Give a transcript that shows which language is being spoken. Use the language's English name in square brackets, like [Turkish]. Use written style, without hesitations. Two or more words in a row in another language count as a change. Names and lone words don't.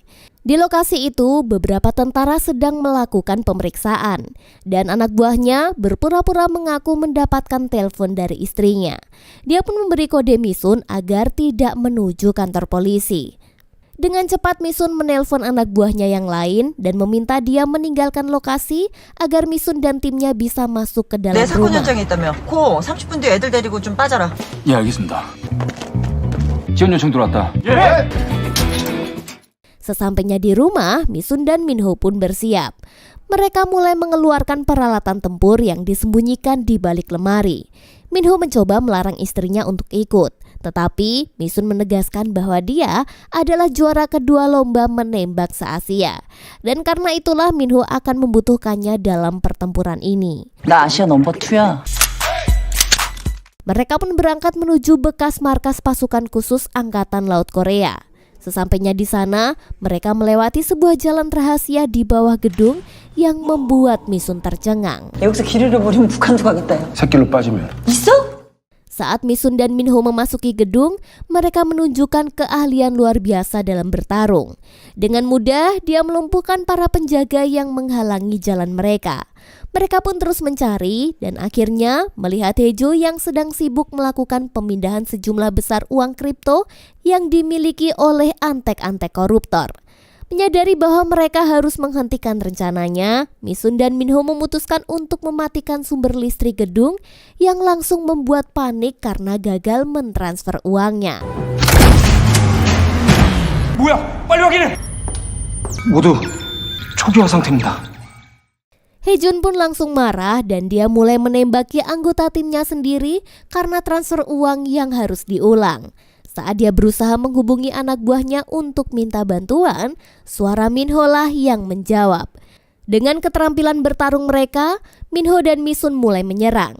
[Indonesian] Di lokasi itu, beberapa tentara sedang melakukan pemeriksaan dan anak buahnya berpura-pura mengaku mendapatkan telepon dari istrinya. Dia pun memberi kode Mi-sun agar tidak menuju kantor polisi. Dengan cepat Mi-sun menelpon anak buahnya yang lain dan meminta dia meninggalkan lokasi agar Mi-sun dan timnya bisa masuk ke dalam [Korean] 내 사건 [Indonesian] rumah. [Korean] 현장에 있다며. 고 30분 뒤에 애들 데리고 좀 빠져라. 예, 알겠습니다. 지원 요청 들어왔다. [Indonesian] Sesampainya di rumah, Mi-sun dan Minho pun bersiap. Mereka mulai mengeluarkan peralatan tempur yang disembunyikan di balik lemari. Minho mencoba melarang istrinya untuk ikut, tetapi Mi-sun menegaskan bahwa dia adalah juara kedua lomba menembak se-Asia. Dan karena itulah Minho akan membutuhkannya dalam pertempuran ini. [Korean] 나 아시아 넘버 2야. [Indonesian] Mereka pun berangkat menuju bekas markas pasukan khusus Angkatan Laut Korea. Sesampainya di sana, mereka melewati sebuah jalan rahasia di bawah gedung yang membuat Mi-sun tercengang. [Korean] 여기서 길 잃어버리면 북한도 가겠다. 새길로 빠지면 있어? [Indonesian] Saat Mi-sun dan Minho memasuki gedung, mereka menunjukkan keahlian luar biasa dalam bertarung. Dengan mudah, dia melumpuhkan para penjaga yang menghalangi jalan mereka. Mereka pun terus mencari dan akhirnya melihat Hae-jo yang sedang sibuk melakukan pemindahan sejumlah besar uang kripto yang dimiliki oleh antek-antek koruptor. Menyadari bahwa mereka harus menghentikan rencananya, Mi-sun dan Minho memutuskan untuk mematikan sumber listrik gedung yang langsung membuat panik karena gagal mentransfer uangnya. [Korean] 뭐야? 빨리 확인해. 모두 초기화 상태입니다. [Indonesian] Hae-jun pun langsung marah dan dia mulai menembaki anggota timnya sendiri karena transfer uang yang harus diulang. Saat dia berusaha menghubungi anak buahnya untuk minta bantuan, suara Minho lah yang menjawab. Dengan keterampilan bertarung mereka, Minho dan Mi-sun mulai menyerang.